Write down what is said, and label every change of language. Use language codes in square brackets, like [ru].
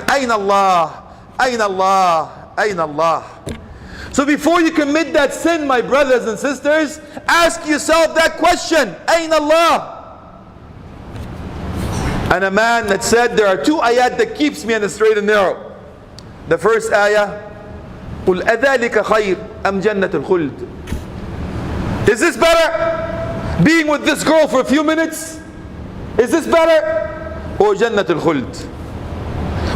[ar] Ayn Allah, Ayn Allah, Ayn Allah. [en] So before you commit that sin, my brothers and sisters, ask yourself that question. [ar] Ayn Allah. [en] And a man that said, there are 2 ayat that keeps me on the straight and narrow. The first ayah, [ar] قُلْ أَذَلِكَ خَيْرٌ أَمْ جَنَّةُ الْخُلْدِ. [en] Is this better? Being with this girl for a few minutes? Is this better? [ar] Or جَنَّةُ الْخُلْدِ.